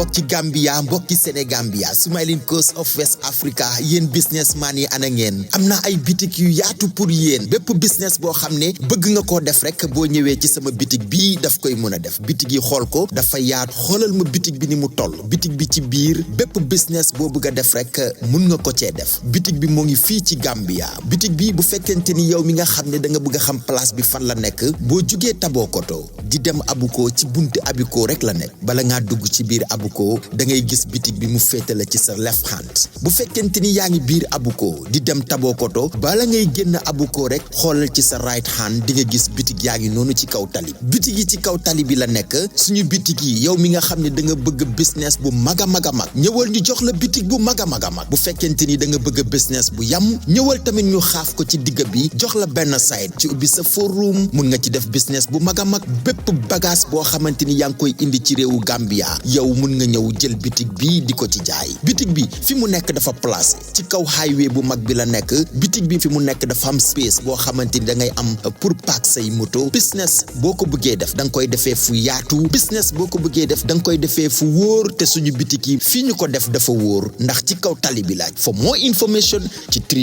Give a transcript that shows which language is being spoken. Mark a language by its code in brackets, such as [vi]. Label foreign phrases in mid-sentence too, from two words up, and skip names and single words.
[wo] Gambia mbokki Sénégambia [en] Smiling Coast of West Africa [wo] yéen businessman yi ana ngeen am na ay bitik yu yaatu pour yéen bépp business boo xam ne bëgg nga koo def rek boo ñëwee ci sama bitik bii daf koy mën a def bitik yi xool ko dafa yaatu xoolal ma bitik bi ni mu toll bitik bi ci biir bépp business boo bëgg a def rek mun nga ko cee def bitik bi moo ngi fii ci Gambia bitik bi bu fekkente ni yow mi nga xam ne da nga bëgg a xam place bi fan la nekk boo jugee Tabokoto di dem Abuko ci buntu Abuko rek la nekk bala ngaa dugg ci biir Abuko da ngay gis bitik bi mu féete la ci sa [en] left hand [wo] bu fekkente ni yaa ngi biir Abuko di dem Tabokoto bala ngay génn Abuko rek xoolal ci sa [en] right hand [wo] di nga gis bitik yaa ngi noonu ci kaw tali bitik yi ci kaw tali bi la nekk suñu bitik yi yow mi nga xam ne da nga bëgg business bu mag a mag ñëwal ñu jox la bitik bu mag a mag bu fekkente ni da nga bëgg business bu yam ñëwal tamit ñu xaaf ko ci digg bi jox la benn side ci ubbi sa forum mun nga ci def business bu mag a mag bépp bagage boo xamante ni yaa ngi koy indi ci réewu Gambia yow mun nga ñëw jël bitik bi di ko ci jaay bitik bi fi mu nekk dafa placé ci kaw highway bu mag bi la nekk bitik bi fi mu nekk dafa am space boo xamante ni da ngay am pour park say moto business boo ko bëggee def da nga koy defee fu yaatu business boo ko bëggee def da nga koy defee fu wóor te suñu bitik yi fii ñu ko def dafa wóor ndax ci kaw tali bi laaj [en] for more information [wo] ci